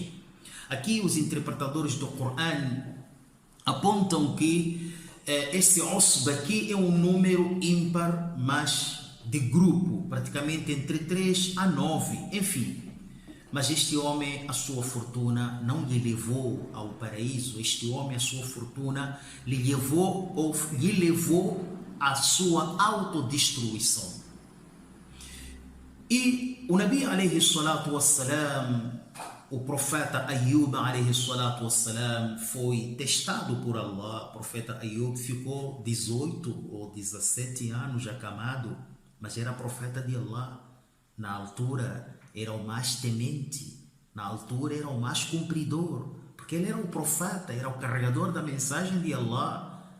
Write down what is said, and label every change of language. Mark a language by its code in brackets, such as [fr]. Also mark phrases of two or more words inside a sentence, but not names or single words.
[pt] Aqui os interpretadores do Corão apontam que esse usb aqui é um número ímpar, mas de grupo, praticamente entre 3 a 9, enfim. Mas este homem, a sua fortuna não lhe levou ao paraíso. Este homem, a sua fortuna lhe levou à sua autodestruição. E o Nabi [ar] عليه الصلاة والسلام, [pt] o profeta Ayub [ar] عليه الصلاة والسلام, [pt] foi testado por Allah. O profeta Ayub ficou 18 ou 17 anos acamado, mas era profeta de Allah. Na altura era o mais temente, na altura era o mais cumpridor, porque ele era o profeta, era o carregador da mensagem de Allah.